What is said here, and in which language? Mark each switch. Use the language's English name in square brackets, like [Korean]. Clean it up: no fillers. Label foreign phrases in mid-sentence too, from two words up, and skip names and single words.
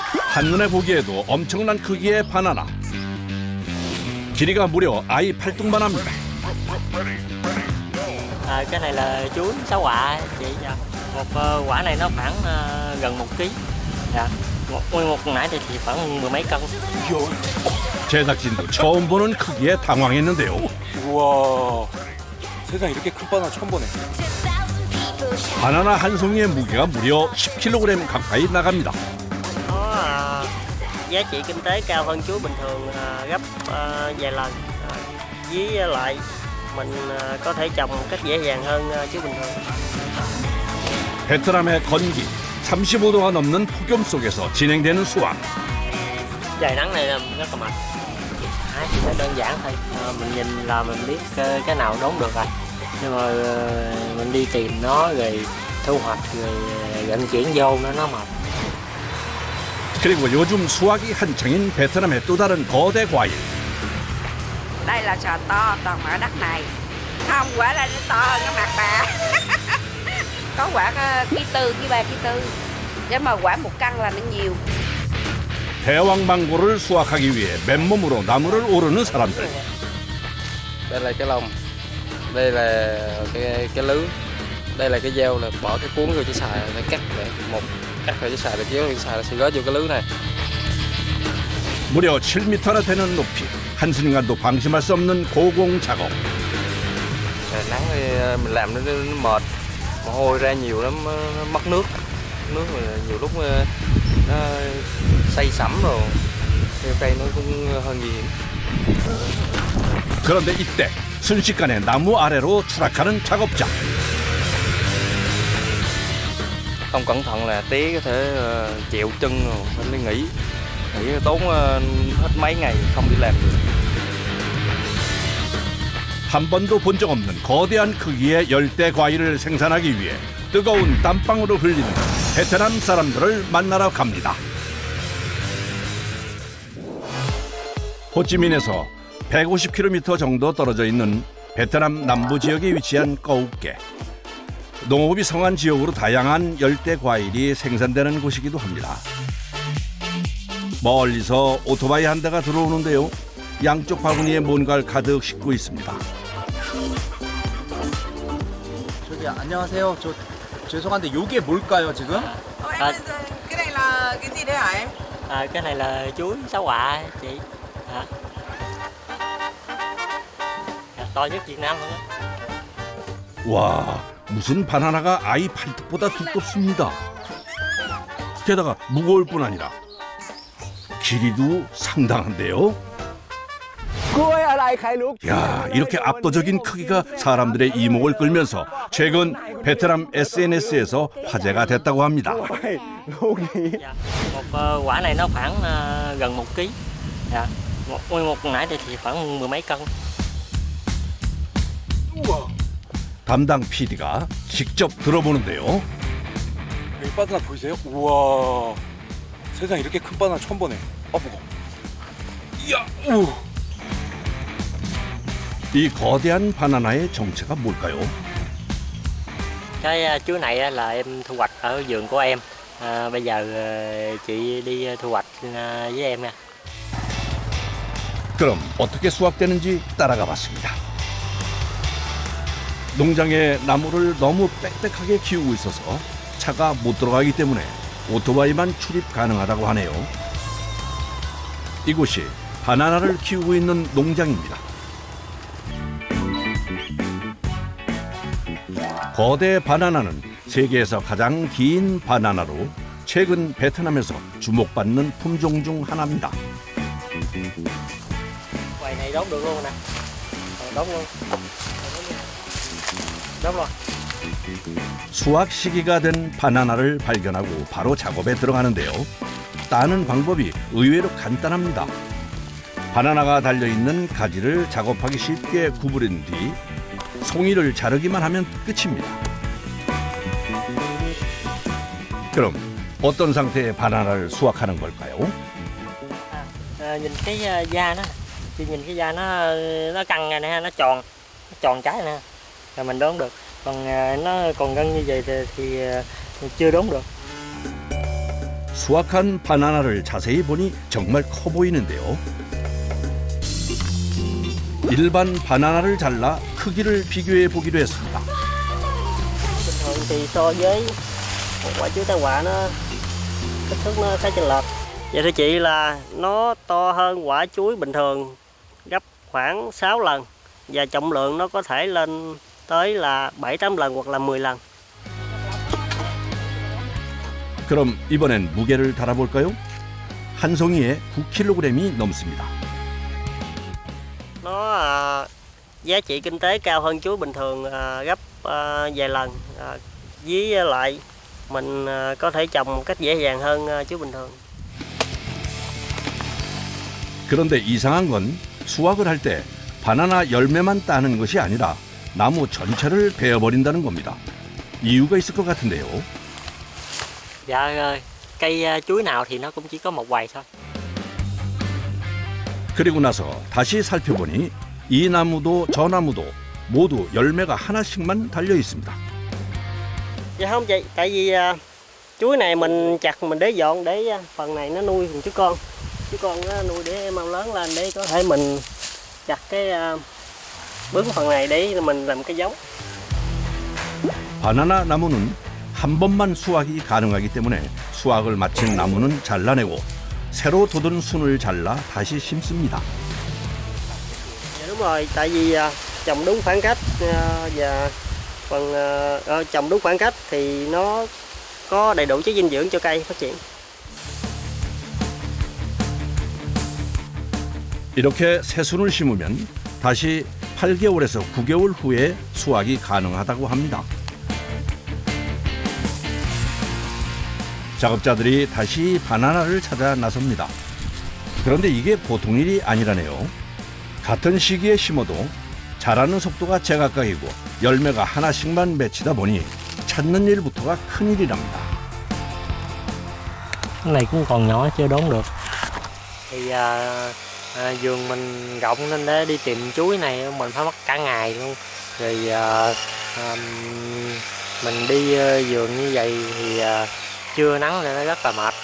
[Korean] 한눈에 보기에도 엄청난 크기의 바나나. 길이가 무려 아이 팔뚝만 합니다. [Vietnamese] Cái này là chuối 6 quả chị. Dạ. Một quả này nó khoảng gần 1 kg. Dạ. Một nải thì khoảng 10 mấy cân. [Korean] 제작진도 처음 보는 크기에 당황했는데요. 우와, 세상에 이렇게 큰 바나나 처음 보네. 바나나 한 송이의 무게가 무려 10kg 가까이 나갑니다. [Vietnamese] Nó giá trị kinh tế cao hơn chuối bình thường gấp vài lần. Với lại mình có thể trồng một cách dễ dàng hơn chuối bình thường. [Korean] 베트남의 건기, 35도가 넘는 폭염 속에서 진행되는 수확. [Vietnamese] Trời nắng này là rất là mệt. Chỉ phải đơn giản thôi. Mình nhìn là mình biết cái nào đốn được rồi. Nhưng mà mình đi tìm nó rồi thu hoạch rồi vận chuyển vô nó mệt. [Korean] 그리고 요즘 수확이 한창인 베트남의 또 다른 거대 과일. [Vietnamese] Đây là sò to toàn ở đất này. Không, quả là nó to hơn cái mặt bà. Có quả ký tư, ký 3, ký 4. Nếu mà quả 1 căn là nó nhiều. [Korean] 대왕 망고를 수확하기 위해 맨몸으로 나무를 오르는 사람들. [Vietnamese] Đây là cái lồng, đây là cái lưới, đây là cái dao, là bỏ cái cuốn vô chỉ xài để cắt, để một cắt rồi chỉ xài để kéo, xài là sẽ gói vô cái lưới này. [Korean] 무려 7m나 되는 높이, 한순간도 방심할 수 없는 고공 작업. [Vietnamese] Nắng thì mình làm nó mệt, mồ hôi ra nhiều lắm, nó mất nước nhiều lúc nó say sẩm rồi, cây nó cũng hơi nguy hiểm. [Korean] 그런데 이때 순식간에 나무 아래로 추락하는 작업자. [Vietnamese] Không cẩn thận là té có thể chẹo chân rồi, phải đi nghỉ tốn hết mấy ngày không đi làm được. [Korean] 한 번도 본 적 없는 거대한 크기의 열대 과일을 생산하기 위해 뜨거운 땀방울을 흘리는 베트남 사람들을 만나러 갑니다. 호찌민에서 150km 정도 떨어져 있는 베트남 남부 지역에 위치한 꺼욱게. 농업이 성한 지역으로 다양한 열대 과일이 생산되는 곳이기도 합니다. 멀리서 오토바이 한 대가 들어오는데요. 양쪽 바구니에 뭔가를 가득 싣고 있습니다. 저기 안녕하세요. 저 죄송한데 요게 뭘까요 지금? [Vietnamese] Cái này là cái gì đấy hả em? Cái này là chuối 6 quả chị. To nhất Việt Nam luôn á. [Korean] 와, 무슨 바나나가 아이 팔뚝보다 두껍습니다. 게다가 무거울 뿐 아니라 길이도 상당한데요. 야, 이렇게 압도적인 크기가 사람들의 이목을 끌면서 최근 베트남 SNS에서 화제가 됐다고 합니다. [Vietnamese] Dạ. Một quả này nó khoảng gần 1 kg. Dạ. Một nải thì khoảng 10 mấy cân. [Korean] 담당 PD가 직접 들어보는데요. 이 바나나 보이세요? 우와, 세상에 이렇게 큰 바나나 처음 보네. 아 무거워. 이야, 우. 이 거대한 바나나의 정체가 뭘까요? [Vietnamese] Cái chuối này là em thu hoạch ở vườn của em. Bây giờ chị đi thu hoạch với em nha. [Korean] 그럼 어떻게 수확되는지 따라가 봤습니다. 농장에 나무를 너무 빽빽하게 키우고 있어서 차가 못 들어가기 때문에 오토바이만 출입 가능하다고 하네요. 이곳이 바나나를 키우고 있는 농장입니다. 거대 바나나는 세계에서 가장 긴 바나나로 최근 베트남에서 주목받는 품종 중 하나입니다. [Vietnamese] Quầy này đốt được luôn nè. Đốt luôn. Đốt luôn. [Korean] 수확 시기가 된 바나나를 발견하고 바로 작업에 들어가는데요. 따는 방법이 의외로 간단합니다. 바나나가 달려있는 가지를 작업하기 쉽게 구부린 뒤 송이를 자르기만 하면 끝입니다. 그럼 어떤 상태의 바나나를 수확하는 걸까요? [Vietnamese] Nhìn cái da nó, chị nhìn cái da nó căng này nè, nó tròn trái nè, là mình đốn được. Còn nó còn gân như vậy thì chưa đốn được. [Korean] 수확한 바나나를 자세히 보니 정말 커 보이는데요. 일반 바나나를 잘라 크기를 비교해 보기로 했습니다. [Vietnamese] Bình thường thì so với một quả chuối tai họa nó kích thước nó khá chênh lệch. Vậy thưa chị là nó to hơn quả chuối bình thường gấp khoảng 6 lần và trọng lượng nó có thể lên tới là 7-8 lần hoặc là 10 lần. [Korean] 그럼 이번엔 무게를 달아볼까요? 한 송이에 9kg이 넘습니다. [Vietnamese] Nó giá trị kinh tế cao hơn chuối bình thường gấp vài lần. Với lại mình có thể trồng một cách dễ dàng hơn chuối bình thường. [Korean] 그런데 이상한 건 수확을 할 때 바나나 열매만 따는 것이 아니라 나무 전체를 베어버린다는 겁니다. 이유가 있을 것 같은데요. [Vietnamese] Dạ cây chuối nào thì nó cũng chỉ có một hoài thôi. [Korean] 그리고 나서 다시 살펴보니 이 나무도 저 나무도 모두 열매가 하나씩만 달려 있습니다. [Vietnamese] Dạ không chị, tại vì chuối này mình chặt mình để dọn để phần này nó nuôi chú con. Chú con nó nuôi để mau lớn lên để có thể mình chặt cái bứng phần này để mình làm cái giống. [Korean] 바나나 나무는 한 번만 수확이 가능하기 때문에 수확을 마친 나무는 잘라내고 새로 돋은 순을 잘라 다시 심습니다. [Vietnamese] Dạ đúng rồi, tại vì trồng đúng khoảng cách và phần trồng đúng khoảng cách thì nó có đầy đủ chất dinh dưỡng cho cây phát triển. [Korean] 이렇게 새순을 심으면 다시 8개월에서 9개월 후에 수확이 가능하다고 합니다. 작업자들이 다시 바나나를 찾아 나섭니다. 그런데 이게 보통 일이 아니라네요. 같은 시기에 심어도 자라는 속도가 제각각이고 열매가 하나씩만 맺히다 보니 찾는 일부터가 큰일이랍니다. [Vietnamese] Cái này cũng còn nhỏ chưa đốn được. Thì vườn mình rộng nên để đi tìm chuối này mình phải mất cả ngày luôn. Rồi mình đi vườn như vậy thì trưa nắng nên nó rất là mệt.